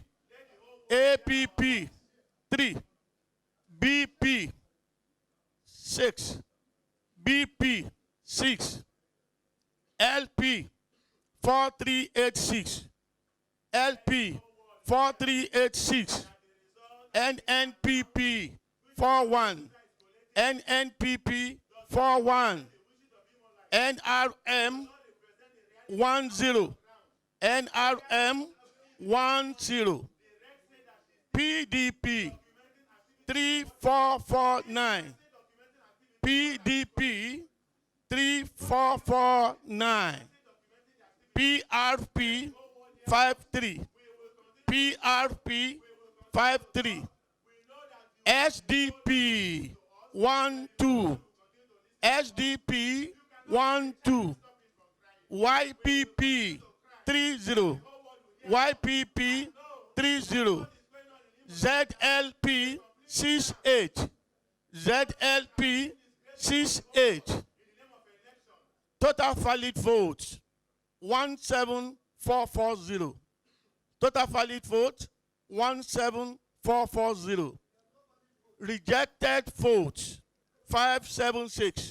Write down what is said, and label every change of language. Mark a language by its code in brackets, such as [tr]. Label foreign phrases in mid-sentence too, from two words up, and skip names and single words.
[en] APP 3. BP 6. BP 6. LP 4386. LP 4386. NNPP 41. NNPP 41. NRM 10. NRM 10. PDP 3449. PDP 3449. PRP 53. PRP 53. SDP 12. SDP 12. YPP 30. YPP 30. ZLP 68. ZLP 68. Total valid votes 17440. Total valid votes 17440. Rejected votes 576.